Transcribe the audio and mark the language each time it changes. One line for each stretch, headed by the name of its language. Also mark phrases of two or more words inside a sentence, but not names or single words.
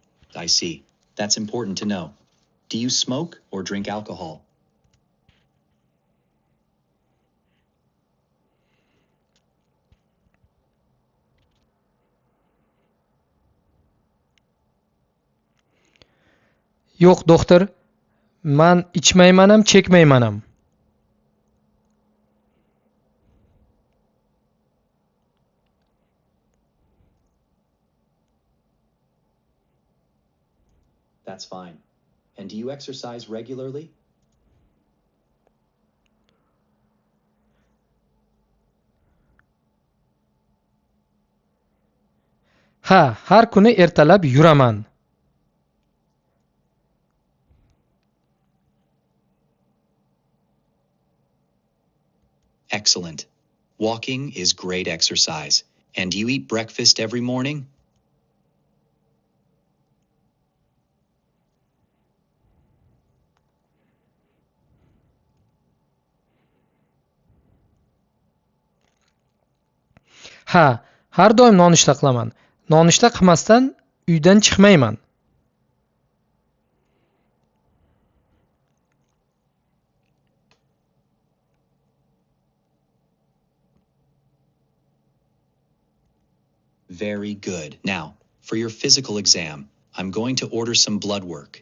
English: I see. That's important to know. Do you smoke or drink alcohol?
Uzbek: Yo'q, doktor. Man ichmaymanam, chekmaymanam.
English: That's fine. And do you exercise regularly?
Uzbek: Ha, har kuni ertalab yuraman.
English: Excellent. Walking is great exercise. And do you eat breakfast every morning?
Uzbek: Ha, har doim nonushta qilaman. Nonushta qilmasdan uydan chiqmayman.
English: Very good. Now, for your physical exam, I'm going to order some blood work.